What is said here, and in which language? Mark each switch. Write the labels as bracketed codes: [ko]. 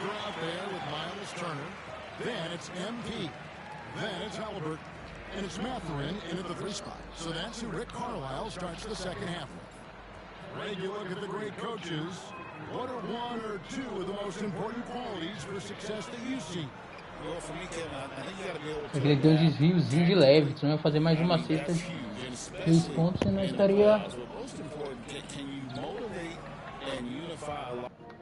[en] You're out there with Miles Turner. Then it's MP. Then it's Halliburton. And it's Mathurin in at the 3 spot. So that's who Rick Carlisle starts the second half with. Greg, you look at the great coaches. What are one or two of the most important qualities for success that you see? Well, for me, Kevin, I think you got to be able to... [pt] Ele deu um desviozinho de leve, senão ia fazer mais uma cesta de 3 pontos e não estaria... [en] Most important, can you motivate and unify a lot?